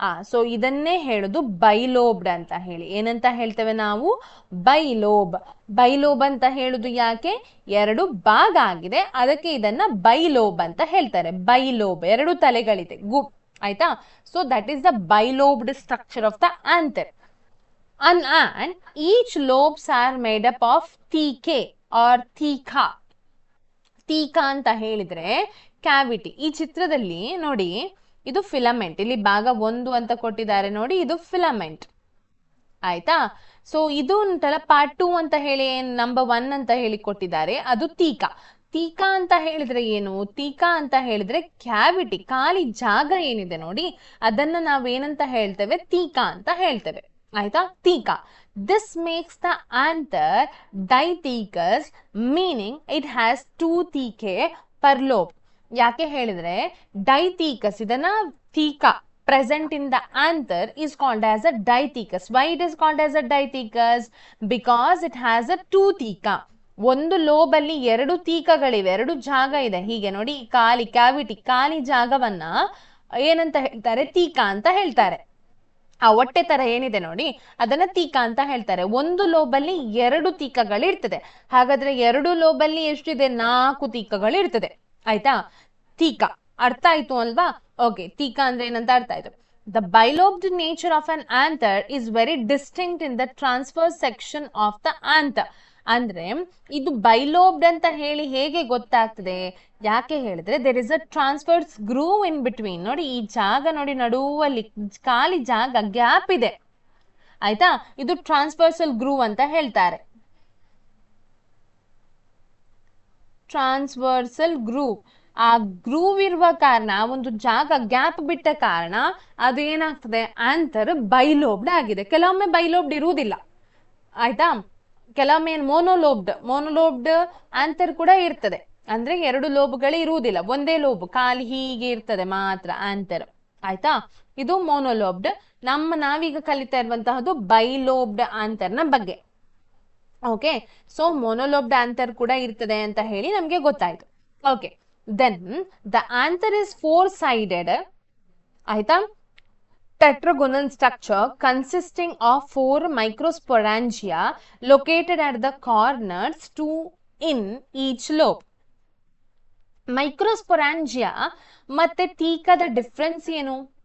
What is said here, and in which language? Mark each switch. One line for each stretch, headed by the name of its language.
Kannada: So ಇದನ್ನೇ ಹೇಳುದು ಬೈಲೋಬ್ಡ್ ಅಂತ ಹೇಳಿ. ಏನಂತ ಹೇಳ್ತೇವೆ ನಾವು, ಬೈಲೋಬ್. ಬೈಲೋಬ್ ಅಂತ ಹೇಳುದು ಯಾಕೆ, 2 ಭಾಗ ಆಗಿದೆ, ಅದಕ್ಕೆ ಇದನ್ನ ಬೈಲೋಬ್ ಅಂತ ಹೇಳ್ತಾರೆ. ಬೈಲೋಬ್, 2 ತಲೆಗಳಿದೆ, ಆಯ್ತಾ.
English: So that is the bilobed structure of the anther. And each lobes are made up of theca or theca.
Kannada: theca ಅಂತ ಹೇಳಿದ್ರೆ ಕ್ಯಾವಿಟಿ. ಈ ಚಿತ್ರದಲ್ಲಿ ನೋಡಿ, ಇದು ಫಿಲಮೆಂಟ್, ಇಲ್ಲಿ ಭಾಗ 1 ಅಂತ ಕೊಟ್ಟಿದ್ದಾರೆ ನೋಡಿ, ಇದು ಫಿಲಮೆಂಟ್, ಆಯ್ತಾ. ಸೊ ಇದು ಉಂಟಲ್ಲ ಪಾರ್ಟ್ 2 ಅಂತ ಹೇಳಿ ನಂಬರ್ 1 ಅಂತ ಹೇಳಿ ಕೊಟ್ಟಿದ್ದಾರೆ, ಅದು ತೀಕಾ. ತೀಕಾ ಅಂತ ಹೇಳಿದ್ರೆ ಏನು, ತೀಕಾ ಅಂತ ಹೇಳಿದ್ರೆ ಕ್ಯಾವಿಟಿ, ಖಾಲಿ ಜಾಗ ಏನಿದೆ ನೋಡಿ, ಅದನ್ನ ನಾವೇನಂತ ಹೇಳ್ತೇವೆ, ತೀಕಾ ಅಂತ ಹೇಳ್ತೇವೆ, ಆಯ್ತಾ. ತೀಕಾ.
English: This makes the anther dithecous, meaning it has 2 thecae per lobe.
Kannada: ಯಾಕೆ ಹೇಳಿದ್ರೆ ಡೈಥೀಕಸ್, ಇದನ್ನ ತೀಕಾ
English: present in the anther is called as a dithecus. Why it is called as a dithecus? Because it has a 2 theca.
Kannada: ಒಂದು lobe ಅಲ್ಲಿ 2 ತೀಕಗಳಿವೆ, 2 ಜಾಗ ಇದೆ. ಹೀಗೆ ನೋಡಿ, ಖಾಲಿ ಕ್ಯಾವಿಟಿ, ಖಾಲಿ ಜಾಗವನ್ನ ಏನಂತ ಹೇಳ್ತಾರೆ, ತೀಕಾ ಅಂತ ಹೇಳ್ತಾರೆ. ಆ ಹೊಟ್ಟೆ ತರ ಏನಿದೆ ನೋಡಿ, ಅದನ್ನ ತೀಕಾ ಅಂತ ಹೇಳ್ತಾರೆ. ಒಂದು ಲೋಬಲ್ಲಿ 2 ತೀಕಗಳಿರ್ತದೆ. ಹಾಗಾದ್ರೆ 2 ಲೋಬಲ್ಲಿ ಎಷ್ಟಿದೆ, 4 ತೀಕಗಳಿರ್ತದೆ, ಆಯ್ತಾ. ತೀಕಾ ಅರ್ಥ ಆಯ್ತು ಅಲ್ವಾ? ಓಕೆ, ತೀಕ ಅಂದ್ರೆ ಏನಂತ ಅರ್ಥ ಆಯ್ತು.
English: The bilobed nature of an anther is very distinct in the transverse section of the anther.
Kannada: ಅಂದ್ರೆ ಇದು ಬೈಲೋಬ್ಡ್ ಅಂತ ಹೇಳಿ ಹೇಗೆ ಗೊತ್ತಾಗ್ತದೆ? ಯಾಕೆ ಹೇಳಿದ್ರೆ
English: There is a transfers groove in between.
Kannada: ನೋಡಿ ಈ ಜಾಗ ನೋಡಿ, ನಡುವಲ್ಲಿ ಖಾಲಿ ಜಾಗ ಗ್ಯಾಪ್ ಇದೆ ಆಯ್ತಾ, ಇದು ಟ್ರಾನ್ಸ್ಫರ್ಸಲ್ ಗ್ರೂವ್ ಅಂತ ಹೇಳ್ತಾರೆ. ಟ್ರಾನ್ಸ್ವರ್ಸಲ್ ಗ್ರೂವ್, ಆ ಗ್ರೂವ್ ಇರುವ ಕಾರಣ, ಆ ಒಂದು ಜಾಗ ಗ್ಯಾಪ್ ಬಿಟ್ಟ ಕಾರಣ ಅದು ಏನಾಗ್ತದೆ, ಆಂಥರ್ ಬೈಲೋಬ್ಡ್ ಆಗಿದೆ. ಕೆಲವೊಮ್ಮೆ ಬೈಲೋಬ್ಡ್ ಇರುವುದಿಲ್ಲ ಆಯ್ತಾ, ಕೆಲವೊಮ್ಮೆ ಮೋನೋಲೋಬ್ಡ್ ಆಂಥರ್ ಕೂಡ ಇರ್ತದೆ. ಅಂದ್ರೆ 2 ಲೋಬ್ಗಳು ಇರುವುದಿಲ್ಲ, ಒಂದೇ ಲೋಬ್ ಖಾಲಿ ಹೀಗೆ ಇರ್ತದೆ ಮಾತ್ರ ಆಂಥರ್ ಆಯ್ತಾ. ಇದು ಮೋನೋಲೋಬ್ಡ್. ನಾವೀಗ ಕಲಿತಾ ಇರುವಂತಹದ್ದು ಬೈಲೋಬ್ಡ್ ಆಂಥರ್ನ ಬಗ್ಗೆ. ಓಕೆ, ಸೊ ಮೊನೋಲೋಬ್ಡ್ ಆಂಥರ್ ಕೂಡ ಇರ್ತದೆ ಅಂತ ಹೇಳಿ ನಮ್ಗೆ ಗೊತ್ತಾಯ್ತು.
English: Okay, then the anther is 4-sided ಆಯ್ತಾ, tetragonal structure consisting of 4 microsporangia located at the corners, 2 in each lobe.
Kannada: ಮೈಕ್ರೋಸ್ಪೊರಾಂಜಿಯಾ ಮತ್ತೆ ತೀಕದ ಡಿಫ್ರೆನ್ಸ್ ಏನು?